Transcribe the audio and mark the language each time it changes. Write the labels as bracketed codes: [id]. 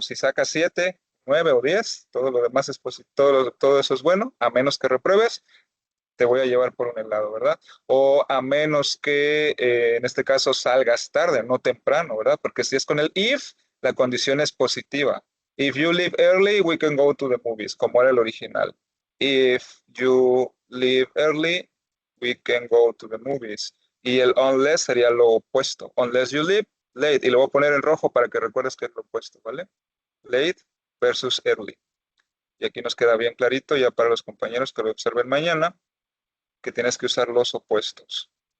[es] Si sacas 7, 9 o 10, todo lo demás es todo eso es bueno. A menos que repruebes, te voy a llevar por un helado, ¿verdad? O a menos que en este caso salgas tarde, no temprano, ¿verdad? Porque si es con el if, la condición es positiva. [en] If you leave early, we can go to the movies, [es] como era el original. [en] If you leave early, we can go to the movies. [es] Y el unless sería lo opuesto. [en] Unless you leave late. [es] Y lo voy a poner en rojo para que recuerdes que es lo opuesto, ¿vale? Late versus early. Y aquí nos queda bien clarito ya para los compañeros que lo observen mañana, que tienes que usar los opuestos.